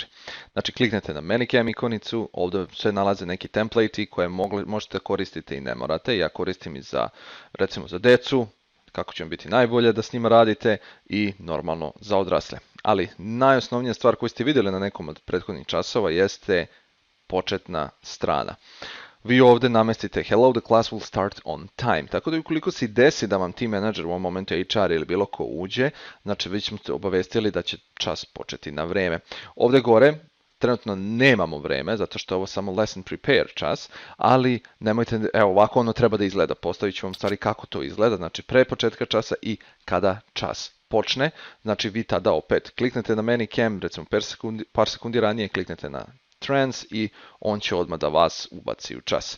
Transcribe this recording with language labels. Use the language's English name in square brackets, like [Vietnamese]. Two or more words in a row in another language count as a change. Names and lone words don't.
[Serbian] Znači kliknete na Manicam ikonicu, ovdje se nalaze neki template koje možete koristiti i ne morate. Ja koristim i za, recimo za decu, kako će vam biti najbolje da s njima radite i normalno za odrasle. Ali najosnovnija stvar koju ste vidjeli na nekom od prethodnih časova jeste početna strana. Vi ovdje namestite [English] hello, the class will start on time. [Serbian] Tako da ukoliko se desi da vam [English] team manager [Serbian] u ovom momentu HR ili bilo ko uđe, znači vi ćemo obavestili da će čas početi na vrijeme. Ovdje gore trenutno nemamo vrijeme, zato što je ovo samo [English] lesson prepare [Serbian] čas, ali nemojte, evo ovako ono treba da izgleda. Postavit ću vam stvari kako to izgleda, znači pre početka časa i kada čas počne. Znači vi tada opet kliknete na Manicam, recimo par sekundi ranije kliknete na trans i on će odmah da vas ubaci u čas.